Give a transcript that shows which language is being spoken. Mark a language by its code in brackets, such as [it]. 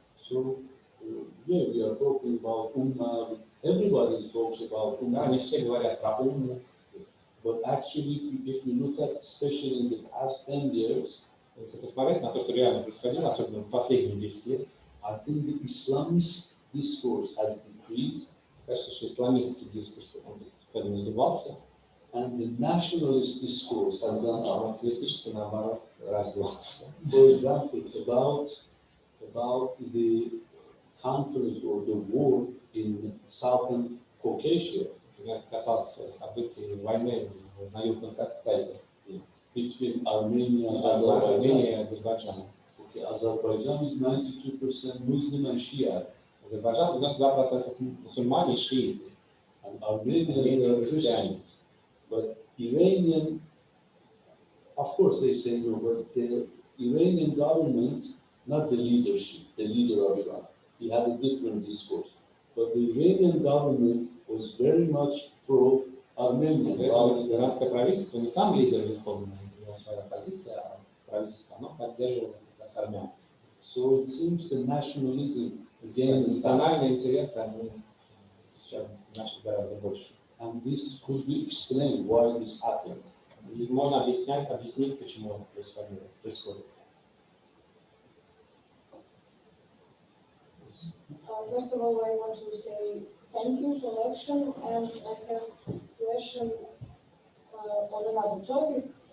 [en] So, yeah, we are talking about ummah. Everybody talks about [ru] Да, [en] ummah. [ru] они все говорят про уму, [en] But actually, if you look at, especially in the past 10 years, [ru] если посмотреть на то, что реально происходило, особенно в последние 10 лет, [en] I think the Islamist discourse has decreased, [ru] кажется, что исламистский дискурс, он постепенно сдувался, [en] and the nationalist discourse has gone [ru] а [en] up. [ru] националистический, наоборот, раздувался. [en] For example, about the conflict or the war in Southern Caucasia [ru] Например, касалось событий войны на Южном Кавказе, [en] between Armenia and [ru] Армении и [en] Azerbaijan. [ru] Азербайджана. [en] Okay, Azerbaijan is 92% Muslim and Shia, [ru] Азербайджан 92% мусульмане и шииты, [en] and Armenia [ru] армяне и [en] is [ru] христиане. [en] Christians. But Iranian, of course they say no, but the Iranian government, not the leadership, the leader of Iran, he had a different discourse. But the Iranian government was very much pro-Armenian. [ru] Иранское правительство не сам лидер верховный, у него своя позиция, а правительство, оно поддерживало как раз армян. [en] So it seems the nationalism again is back, [ru] Национальные интересы, они сейчас значит гораздо больше. [en] and this could be explained why this happened. [ru] И можно объяснить, почему это происходит. [en] First of all, I want to say thank you for the lecture, and I have a question on another topic.